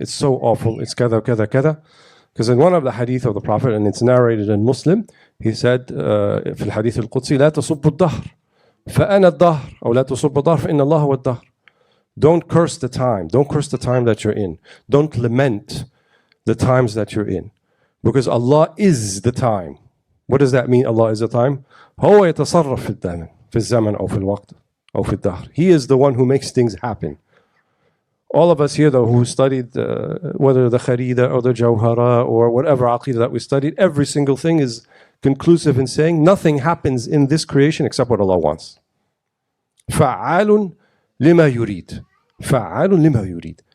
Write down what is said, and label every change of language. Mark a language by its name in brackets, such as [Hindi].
[English] It's so awful, it's kada, kada, kada. Because in one of the hadith of the Prophet, and it's narrated in Muslim, he said, [Arabic] في الحديث القدسي, لا تصب الدهر فأنا الدهر أو لا تصب الدهر فإن الله هو الدهر. [English] Don't curse the time. Don't curse the time that you're in. Don't lament the times that you're in. Because Allah is the time. What does that mean, Allah is the time? [Arabic] هو يتصرف في الزمن أو في الوقت أو في الدهر. [English] He is the one who makes things happen. All of us here, though, who studied whether the Kharida or the Jawhara or whatever Aqidah that we studied, every single thing is conclusive in saying nothing happens in this creation except what Allah wants. [Arabic] فَعَالٌ لِمَا يُرِيد. فَعَالٌ لِمَا يُرِيد.